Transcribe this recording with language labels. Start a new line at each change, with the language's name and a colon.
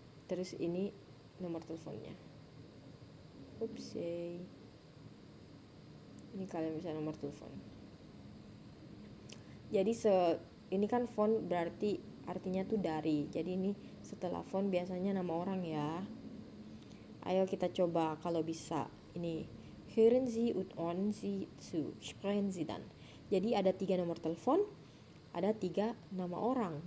Indonesian: Terus ini nomor teleponnya. Upsi. Ini kalian bisa nomor telepon. Jadi ini kan font berarti artinya tuh dari. Jadi ini setelah font biasanya nama orang ya. Ayo kita coba kalau bisa.
German: Ini hören Sie und ordnen Sie zu. Sprechen Sie dann.
Indonesian: Jadi ada 3 nomor telepon, ada 3 nama orang.